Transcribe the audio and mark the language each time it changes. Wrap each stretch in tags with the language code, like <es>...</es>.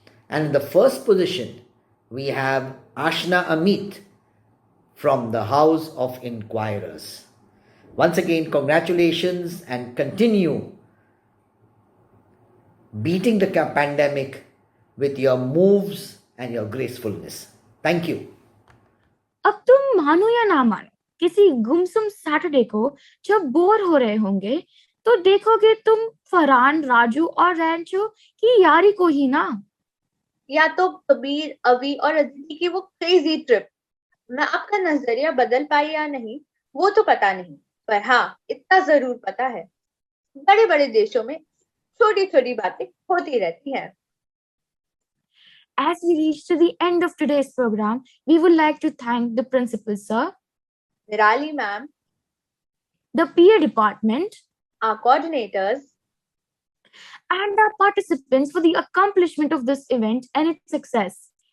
<en>And in the first position, we have Ashna Amit from the House of Inquirers. Once again, congratulations, and continue beating the pandemic with your moves and your gracefulness. Thank you.</en> <hi>अब तुम मानो या ना मानो, किसी गुमसुम Saturday को जब बोर हो रहे होंगे तो देखोगे तुम फरहान, राजू और रैंचो की यारी को ही ना। या तो कबीर, अवी और अदिति की वो क्रेजी ट्रिप। मैं आपका नजरिया बदल पाई या नहीं वो तो पता नहीं, पर हाँ इतना जरूर पता है, बड़े बड़े देशों में छोटी छोटी बातें होती रहती हैं।</hi> <en>As we reach to the end of today's program, we would like to thank the principal sir, Nirali ma'am, the PA department, our coordinators, and our participants for the accomplishment of this event and its success.</en>